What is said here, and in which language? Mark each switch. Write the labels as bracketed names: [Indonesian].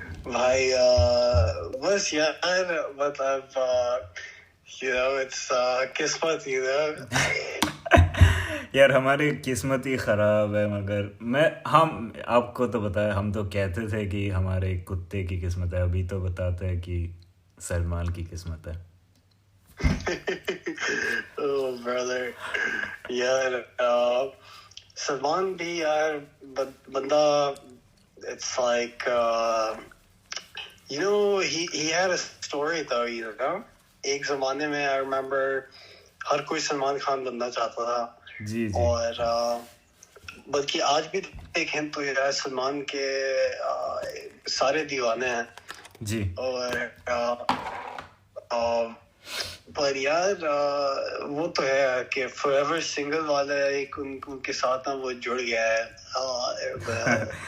[Hindi] भाई बस यार मतलब you know it's किस्मत, you know. यार हमारी किस्मत ही ख़राब है, मगर हम आपको तो पता है, हम तो कहते थे कि हमारे कुत्ते की किस्मत है, अभी तो बताते हैं कि सलमान की किस्मत है. [English] Oh brother, यार सलमान भी यार बंदा, it's like you know he had a story though, you know. [Hindi] एक ज़माने में I remember हर कोई सलमान खान बनना चाहता था. जी. और बल्कि आज भी देखें तो यार सलमान के सारे दीवाने हैं जी. और पर यार वो तो है कि forever single वाला एक उनके साथ ना वो जुड़ गया है.